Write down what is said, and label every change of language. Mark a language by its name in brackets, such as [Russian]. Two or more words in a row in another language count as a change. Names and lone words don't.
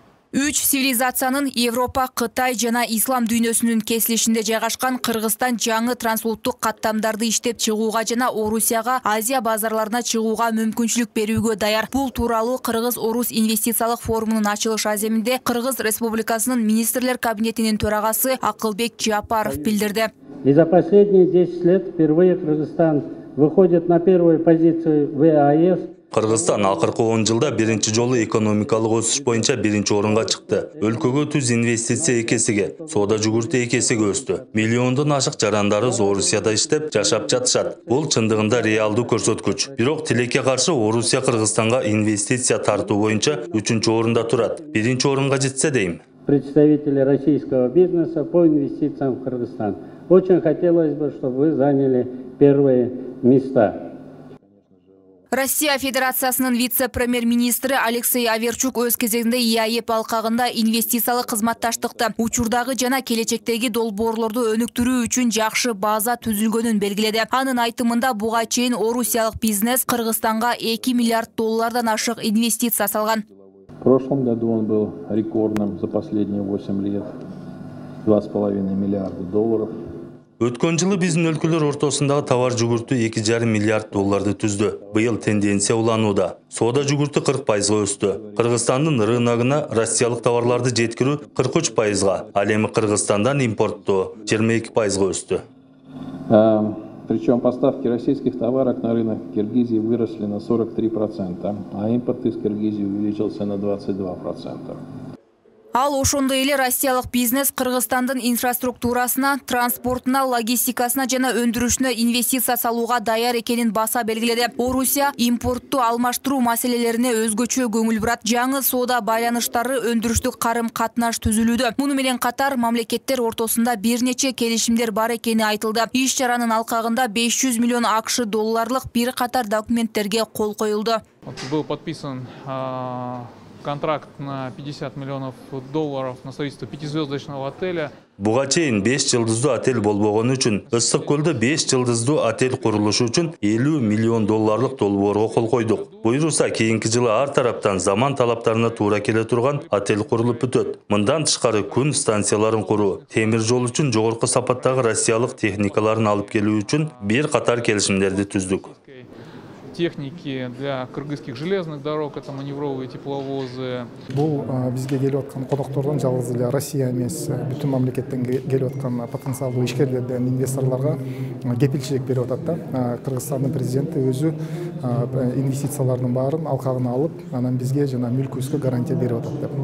[Kyrgyz] Үч цивилизациянын Европа, Кытай жана ислам дүйнөсүнүн кесилишинде жайгашкан Кыргызстан жаңы трансулуттук каттамдарды иштеп чыгууга жана Орусияга, Азия базарларына чыгууга мүмкүнчүлүк берүүгө даяр. Бул тууралуу Кыргыз-Орус инвестициялык форумунун ачылыш аземинде Кыргыз Республикасынын министрлер кабинетинин төрагасы Акылбек Жапаров билдирди. [Russian] И за последние 10 лет впервые Кыргызстан выходит на первую позицию в ЕАЭС. [Kyrgyz] Кыргызстан акыркы 10 жылда биринчи жолу экономикалык өсүш боюнча биринчи орунга чыкты. Өлкөгө түз инвестиция экесиге, соода жүгүртү экесиге өстү. Миллиондон ашык жарандарыбыз Орусияда иштеп, жашап жатышат. Бул чындыгында реалдуу көрсөткүч. Бирок тилекке каршы Орусия Кыргызстанга инвестиция тартуу боюнча 3-чү орунда турат. Биринчи орунга жетсе дейм. [Russian] Представители российского бизнеса по инвестициям в Кыргызстан. Очень хотелось бы, чтобы вы заняли первые места. [Kyrgyz] Россия Федерациясынын вице-премьер-министри Алексей Аверчук өз кезегинде ИАЭП алкагында инвестициялык кызматташтыкты, учурдагы жана келечектеги долбоорлорду өнүктүрүү үчүн жакшы база түзүлгөнүн белгиледи. Анын айтымында буга чейин орусиялык бизнес Кыргызстанга 2 миллиард доллардан ашык инвестиция салган. [Russian] В прошлом году он был рекордным за последние 8 лет. 2,5 миллиарда долларов. [Kyrgyz] Өткөн жылы биздин өлкөлөр ортосундагы товар жүгүртүү 2,5 миллиард долларды түздү. Быйыл тенденция уланууда. Соода жүгүртүү 40% өстү. Кыргызстандын рыногуна россиялык товарларды жеткирүү 43%, ал эми Кыргызстандан импорттоо 22% өстү. [Russian] Причем поставки российских товаров на рынок Киргизии выросли на 43%, а импорт из Киргизии увеличился на 22%. [Kyrgyz] Ал ошондой эле россиялык бизнес Кыргызстандын инфраструктурасына, транспортуна, логистикасына жана өндүрүшүнө инвестиция салууга даяр экенин баса белгиледи. Орусия импортту алмаштыруу маселелерине өзгөчө көңүл бурат. Жаңы соода байланыштары, өндүрүштүк карым-катнаш түзүлүүдө. Муну менен катар мамлекеттер ортосунда бир нече келишимдер бар экени айтылды. Иш чаранын алкагында 500 миллион АКШ долларлык бир катар документтерге кол коюлду. [Russian] Был подписан контракт на 50 миллионов долларов на строительство 5-звездочного отеля. [Kyrgyz] Буга чейин 5 жылдыздуу отель болбогон үчүн Ысык көлдө 5 жылдыздуу отель курулушу үчүн 50 миллион долларлык долбоорго кол койдук. Буйруса кийинки жылы ар тараптан заман талаптарына туура келе турган отель курулуп бүтөт. Мындан тышкары күн станцияларын куруу, темир жол үчүн жогорку сапаттагы россиялык техникаларын алып келүү үчүн бир катар келишимдерди түздүк. [Russian] Техники для кыргызских железных дорог, это маневровые тепловозы. [Kyrgyz] Бул бизге келип аткан коноктордон жалгыз эле Россия эмес, бүтүн мамлекеттен келип аткан потенциалдуу ишкерлерден, инвесторлорго кепилчилик берип атат да. Кыргызстандын президенти өзү инвестициялардын баарын алкагына алып, анан бизге жана мүлкүбүзгө гарантия берип атат деп.